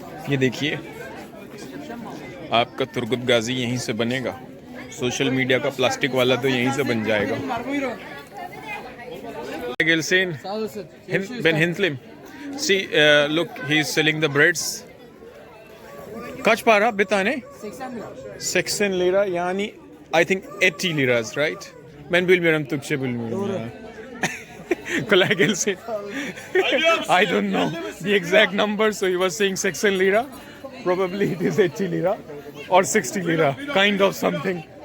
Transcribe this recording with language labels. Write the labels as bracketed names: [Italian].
[Hindi] ये देखिए आपका तुर्गुत गाजी यहीं से बनेगा, सोशल मीडिया का प्लास्टिक वाला तो यहीं से बन जाएगा। [Turkish] Gelsin, Ben Hintlim. [English] See, look, he is selling the breads. [Turkish] Kaç para bir tane? [English] 80 lira [Turkish] yani [English] I think 80 liras, right? [Turkish] Ben bilmiyorum, Türkçe bilmiyorum ya. Kolay gelsin. [English] I don't know the exact number, so he was saying 80 lira. Probably it is 80 lira or 60 lira, kind of something.